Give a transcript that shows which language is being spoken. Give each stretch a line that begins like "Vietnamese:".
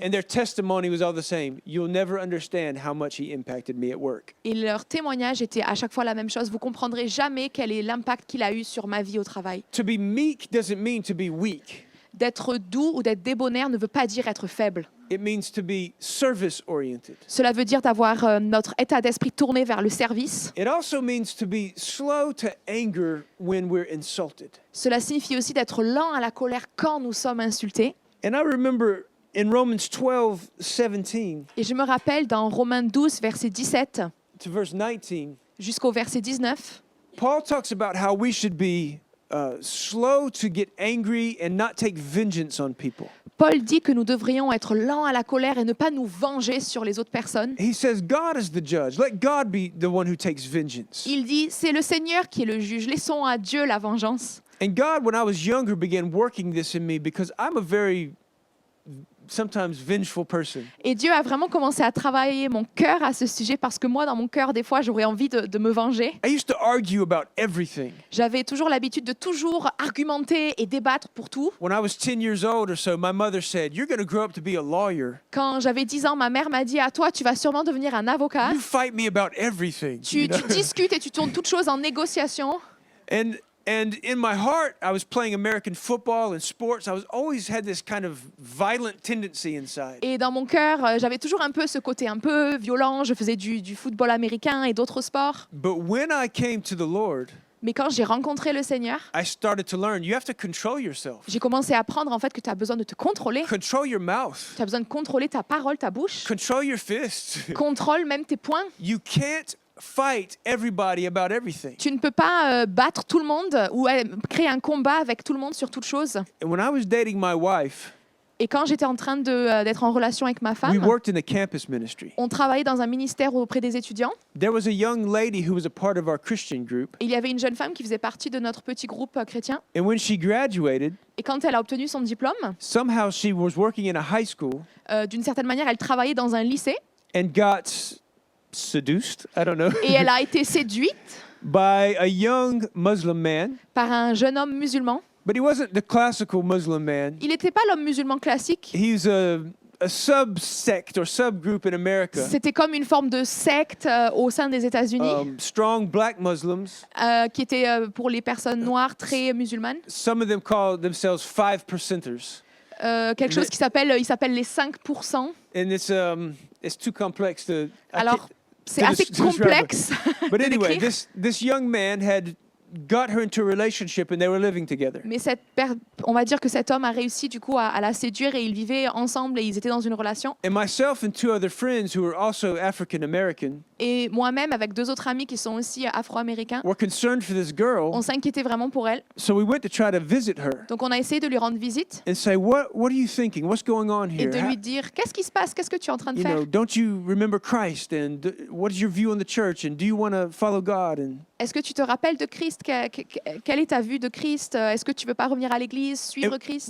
English: And their testimony was all the same. You'll never understand how much he impacted me at work.
French: Et leur témoignage était à chaque fois la même chose. Vous comprendrez jamais quel est l'impact qu'il a eu sur ma vie au travail.
English: To be meek doesn't mean to be weak.
French: D'être doux ou d'être débonnaire ne veut pas dire être faible.
English: It means to be service-oriented.
French: Cela veut dire d'avoir notre état d'esprit tourné vers le service.
English: It also means to be slow to anger when we're insulted.
French: Cela signifie aussi d'être lent à la colère quand nous sommes insultés.
English: And I remember in Romans 12:17
French: Et je me rappelle dans Romains 12, verset 17
English: to verse 19,
French: jusqu'au verset 19,
English: Paul talks about how we should be slow to get angry and not take vengeance on people.
French: Paul dit que nous devrions être lents à la colère et ne pas nous venger sur les autres personnes.
English: He says God is the judge. Let God be the one who takes vengeance.
French: Il dit, c'est le Seigneur qui est le juge. Laissons à Dieu la vengeance.
English: And God, when I was younger, began working this in me because I'm a very sometimes vengeful person.
French: Et Dieu a vraiment commencé à travailler mon cœur à ce sujet parce que moi, dans mon cœur, des fois, j'aurais envie de me venger.
English: I used to argue about everything.
French: J'avais toujours l'habitude de toujours argumenter et débattre pour tout.
English: When I was 10 years old or so, my mother said, "You're going to grow up to be a lawyer.
French: Quand j'avais 10 ans, ma mère m'a dit, à toi, tu vas sûrement devenir un avocat.
English: You fight me about everything."
French: Tu discutes et tu tournes toutes choses en négociation.
English: And in my heart, I was playing American football and sports. I was always had this kind of violent tendency inside.
French: Et dans mon cœur, j'avais toujours un peu ce côté un peu violent. Je faisais du football américain et d'autres sports.
English: But when I came to the Lord,
French: Mais quand j'ai rencontré le Seigneur,
English: I started to learn you have to control yourself.
French: j'ai commencé à apprendre en fait que tu as besoin de te contrôler.
English: Control your mouth.
French: Tu as besoin de contrôler ta parole, ta bouche.
English: Control your fists.
French: Contrôle même tes poings.
English: You can't fight everybody about everything.
French: Tu ne peux pas battre tout le monde ou créer un combat avec tout le monde sur toute chose.
English: And when I was dating my wife,
French: Et quand j'étais en train d'être en relation avec ma
English: we
French: femme,
English: worked in the campus ministry.
French: on travaillait dans un ministère auprès des étudiants.
English: There was a young lady who was a part of our Christian group.
French: Et il y avait une jeune femme qui faisait partie de notre petit groupe chrétien.
English: And when she graduated,
French: Et quand elle a obtenu son diplôme,
English: somehow she was working in a high school
French: d'une certaine manière, elle travaillait dans un lycée
English: and got seduced, I don't know,
French: et elle a été séduite
English: by a young Muslim man.
French: par un jeune homme musulman.
English: But he wasn't the classical Muslim man.
French: Il n'était pas l'homme musulman classique.
English: He's a subsect or subgroup in America.
French: C'était comme une forme de secte au sein des États-Unis,
English: Strong black Muslims.
French: qui était pour les personnes noires très musulmanes.
English: Some of them call themselves 5%ers.
French: Quelque chose qui s'appelle, il s'appelle les 5%.
English: And it's too complex to.
French: Alors, c'est
English: to
French: assez
English: describe it.
French: complexe.
English: But
French: de
English: anyway,
French: décrire.
English: this young man had got her into a relationship and they were living together.
French: Mais on va dire que cet homme a réussi du coup à la séduire et ils vivaient ensemble et ils étaient dans une relation.
English: And myself and two other friends who were also African American
French: Et moi-même, avec 2 autres amis qui sont aussi afro-américains,
English: were concerned for this girl.
French: on s'inquiétait vraiment pour elle.
English: So we went to try to visit her
French: Donc on a essayé de lui rendre visite
English: and say, what are you thinking? What's going on
French: et
English: here?
French: de lui dire qu'est-ce qui se passe, qu'est-ce que tu es en train de
English: You
French: faire.
English: know, don't you remember Christ? And what is your view on the church? And do you want to follow God? And
French: Est-ce que tu te rappelles de Christ? Quelle est ta vue de Christ? Est-ce que tu veux pas revenir à l'église, suivre Christ?